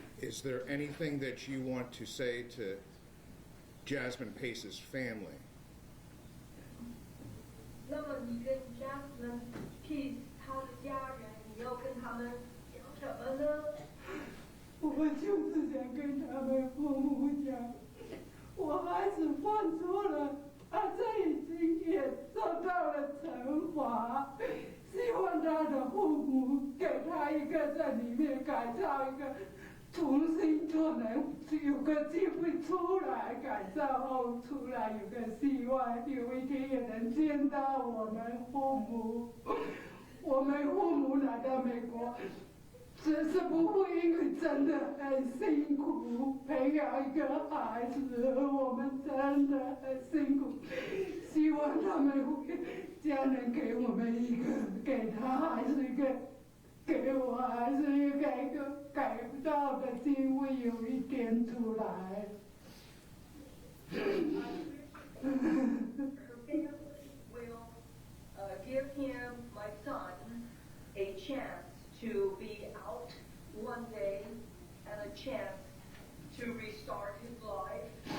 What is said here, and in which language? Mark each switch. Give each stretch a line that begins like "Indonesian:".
English: Is there anything that you want to say to Jasmine Pace's family?
Chinese: 那么你跟 Jasmine Peace 他的家人，你要跟他们讲什么呢？我就是想跟他们父母讲，我孩子犯错了，这已经也受到了惩罚，希望他的父母给他一个在里面改造一个。重新做人，有个机会出来，改造后出来有个希望，有一天也能见到我们父母。我们父母来到美国，只是不会因为真的很辛苦培养一个孩子，我们真的很辛苦。希望他们家人给我们一个，给他还是一个。给我还是一个改造的机会，有一天出来。
English: Her family will give him, my son, a chance to be out one day and a chance to restart his life.